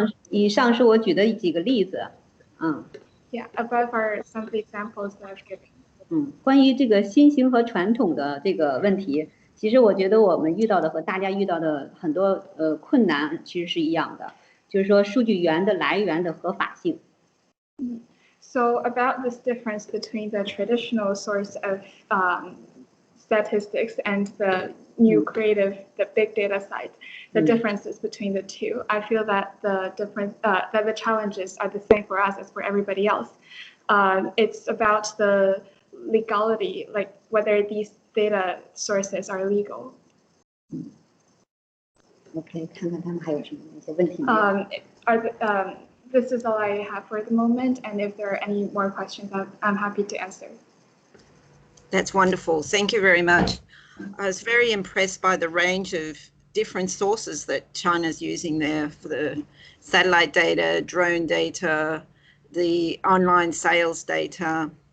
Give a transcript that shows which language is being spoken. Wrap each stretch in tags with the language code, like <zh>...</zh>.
<zh>以上是我举的几个例子。</zh> <en>Yeah, above are some of the examples that I've given.</en> <zh>关于这个新型和传统的这个问题，其实我觉得我们遇到的和大家遇到的很多困难其实是一样的，就是说数据源的来源的合法性。</zh> <en>So about this difference between the traditional source of statistics and the new creative, the big data side, the differences between the two. I feel that that the challenges are the same for us as for everybody else. It's about the legality, like whether these data sources are legal.</en> <zh>OK， 看看他们还有什么一些问题吗</zh> <en>？This is all I have for the moment, and if there are any more questions, I'm happy to answer. That's wonderful. Thank you very much. I was very impressed by the range of different sources that China's using there for the satellite data, drone data, the online sales data.</en>